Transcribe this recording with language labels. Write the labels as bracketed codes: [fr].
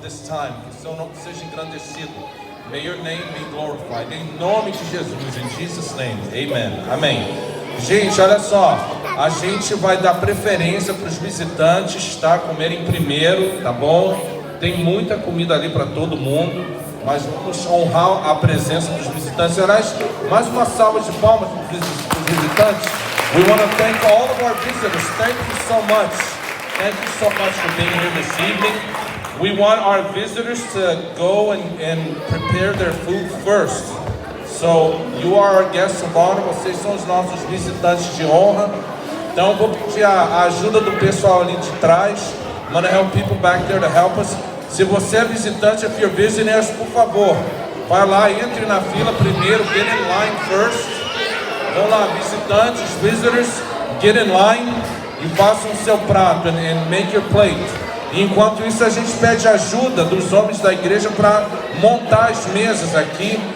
[en] May your name be glorified. [pt] Em nome de Jesus, [en] in Jesus' name, amen. [pt] Amém. Gente, olha só, a gente vai dar preferência para os visitantes, tá? Comerem primeiro, tá bom? Tem muita comida ali para todo mundo, mas vamos honrar a presença dos visitantes. Aliás, mais uma salva de palmas para os visitantes. [en] We want to thank all of our visitors. Thank you so much. Thank you so much for being here this evening. We want our visitors to go and prepare their food first. So, you are our guests of honor, [pt] vocês são os nossos visitantes de honra. Então, vou pedir a ajuda do pessoal ali de trás. [en] I'm going to help people back there to help us. [pt] Se você é visitante, [en] if you're visiting us, [pt] por favor, vai lá, entre na fila primeiro, [en] get in line first. [pt] Vão lá, visitantes, [en] visitors, get in line [pt] e façam o seu prato [en] and make your plate. [pt] Enquanto isso, a gente pede ajuda dos homens da igreja para montar as mesas aqui.